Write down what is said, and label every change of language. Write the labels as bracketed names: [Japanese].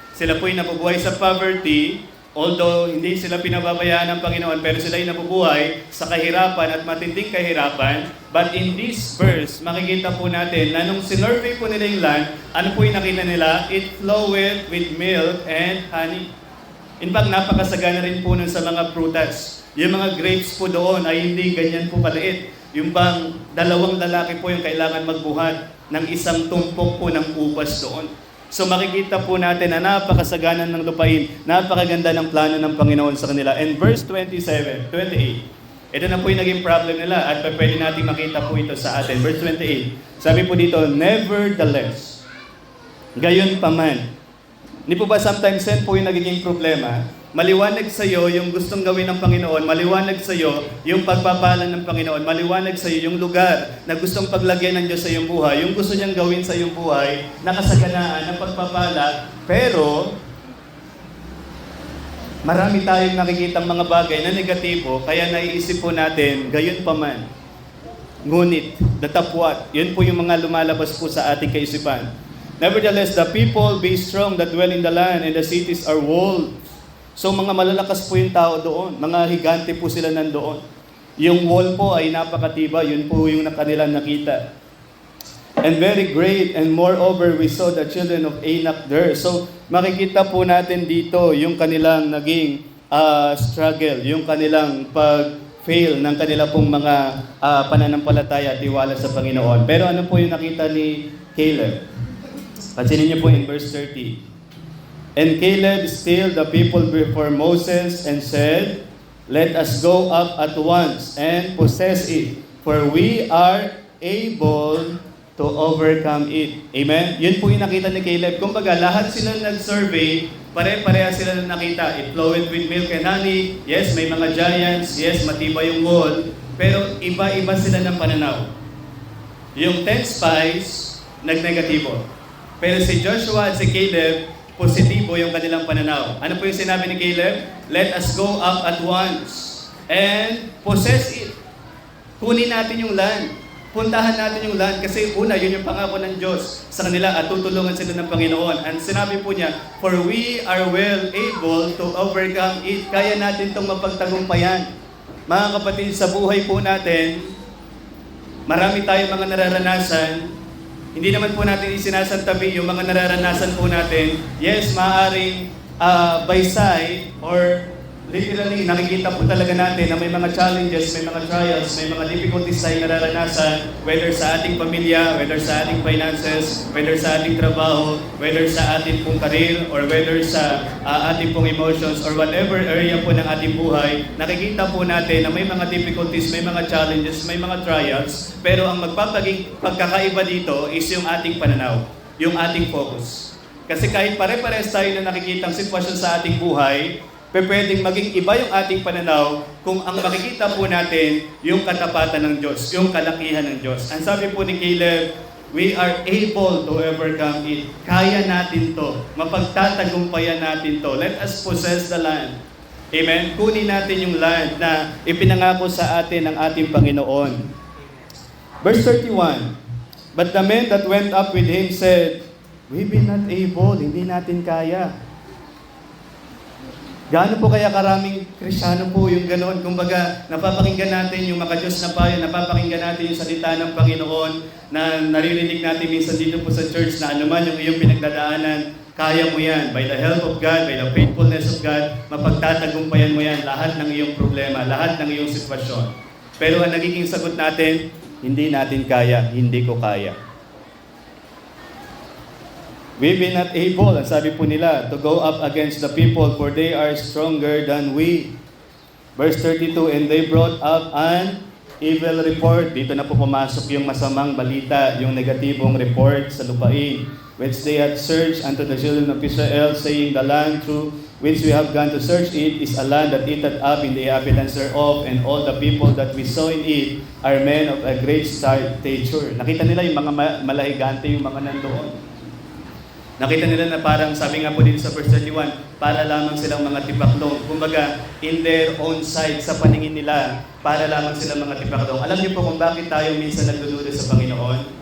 [Filipino] Sila po ay nabubuhay sa poverty, although hindi sila pinababayaan ng Panginoon, pero sila ay nabubuhay sa kahirapan at matinding kahirapan. [English] But in this verse, [Filipino] makikita po natin na nung sinurvey po nila yung land, ano po yung nakita nila? [English] It floweth with milk and honey. [Filipino] In fact, napakasagana rin po nun sa mga prutas. Yung mga grapes po doon ay hindi ganyan po kaliit. Yung bang dalawang lalaki po yung kailangan magbuhat ng isang tumpok po ng upas doon. So makikita po natin na napakasagana ng lupain, napakaganda ng plano ng Panginoon sa kanila. And verse 27, 28, ito na po yung naging problem nila at pwede natin makita po ito sa atin. Verse 28, sabi po dito, [English] "Nevertheless, [Filipino] gayon pa man, Hindi po ba sometimes yan po yung nagiging problema? Maliwanag sa iyo yung gustong gawin ng Panginoon, maliwanag sa iyo yung pagpapala ng Panginoon, maliwanag sa iyo yung lugar na gustong paglagyan ng Diyos sa iyong buhay, yung gusto niyang gawin sa iyong buhay, nakasaganaan ng pagpapala, pero marami tayong nakikitang mga bagay na negatibo, kaya naiisip po natin, gayon pa man. Ngunit, datapwat, yun po yung mga lumalabas po sa ating kaisipan. [English] Nevertheless, the people be strong that dwell in the land, and the cities are walled. [Filipino] So mga malalakas po yung tao doon, mga higante po sila nandoon. Yung wall po ay napakatiba, yun po yung kanilang nakita. [English] And very great, and moreover, we saw the children of Anak there. [Filipino] So makikita po natin dito yung kanilang naging struggle, yung kanilang pag-fail ng kanila pong mga pananampalataya at tiwala sa Panginoon. Pero ano po yung nakita ni Caleb? Pansinin niyo po in verse 30. [English] And Caleb stilled the people before Moses and said, let us go up at once and possess it, for we are able to overcome it. Amen? [Filipino] Yun po yung nakita ni Caleb. Kumbaga, lahat sila nag-survey, pare-pareha sila na nakita. [English] It flowed with milk and honey. [Filipino] Yes, may mga giants. Yes, matibay yung wall. Pero iba-iba sila ng pananaw. Yung 10 spies, nag-negatibo. Pero si Joshua at si Caleb, positibo yung kanilang pananaw. Ano po yung sinabi ni Caleb? [English] Let us go up at once and possess it. [Filipino] Kunin natin yung land. Puntahan natin yung land kasi una, yun yung pangako ng Diyos sa kanila at tutulungan sila ng Panginoon. [English] And [Filipino] sinabi po niya, [English] for we are well able to overcome it. [Filipino] Kaya natin itong mapagtagumpayan. Mga kapatid, sa buhay po natin, marami tayong mga nararanasan. Hindi naman po natin isinasantabi yung mga nararanasan po natin. Yes, maaaring by side or literally nakikita po talaga natin na may mga challenges, may mga trials, may mga difficulties tayo nararanasan, whether sa ating pamilya, whether sa ating finances, whether sa ating trabaho, whether sa ating pong career, or whether sa ating pong emotions, or whatever area po ng ating buhay, nakikita po natin na may mga difficulties, may mga challenges, may mga trials, pero ang magpapaging pagkakaiba dito is yung ating pananaw, yung ating focus. Kasi kahit pare-pares tayo na nakikitang sitwasyon sa ating buhay, pwedeng maging iba yung ating pananaw kung ang makikita po natin yung katapatan ng Diyos, yung kalakihan ng Diyos. Ang sabi po ni Caleb, [English] we are able to overcome it. [Filipino] Kaya natin to. Mapagtatagumpayan natin to. [English] Let us possess the land. Amen? [Filipino] Kunin natin yung land na ipinangako sa atin ng ating Panginoon. [English] Verse 31, but the men that went up with him said, we be not able, [Filipino] hindi natin kaya. Gaano po kaya karaming Kristiyano po yung ganoon? Kumbaga, napapakinggan natin yung makadiyos na payo, napapakinggan natin yung salita ng Panginoon na naririnig natin minsan dito po sa church na anuman yung iyong pinagdadaanan, kaya mo yan. [English] By the help of God, [Filipino] by the faithfulness of God, mapagtatagumpayan mo yan lahat ng iyong problema, lahat ng iyong sitwasyon. Pero ang nagiging sagot natin, hindi natin kaya, hindi ko kaya. [English] We be not able, [Filipino] ang sabi po nila, [English] to go up against the people, for they are stronger than we. Verse 32, and they brought up an evil report. [Filipino] Dito na po pumasok yung masamang balita, yung negatibong report sa lupain, [English] which they had searched unto the children of Israel, saying, the land through which we have gone to search it is a land that eateth up in the inhabitants thereof, and all the people that we saw in it are men of a great stature. [Filipino] Nakita nila yung mga malahigante, yung mga nandoon. Nakita nila na parang, sabi nga po din sa verse 31, para lamang silang mga tipaklong. Kumbaga, [English] in their own sight, [Filipino] sa paningin nila, para lamang silang mga tipaklong. Alam niyo po kung bakit tayo minsan nagdududa sa Panginoon?